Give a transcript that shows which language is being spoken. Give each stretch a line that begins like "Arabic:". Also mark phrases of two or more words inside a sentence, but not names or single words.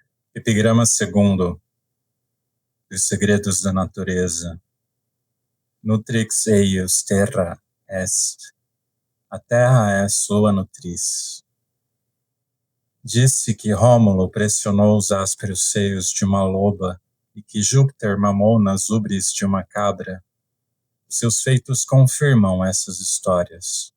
Portuguese: Epigrama segundo, dos segredos da natureza.
Latin: Nutrix eius terra est.
Portuguese: A terra é sua nutriz. Disse que Rômulo pressionou os ásperos seios de uma loba e que Júpiter mamou nas ubres de uma cabra. Seus feitos confirmam essas histórias.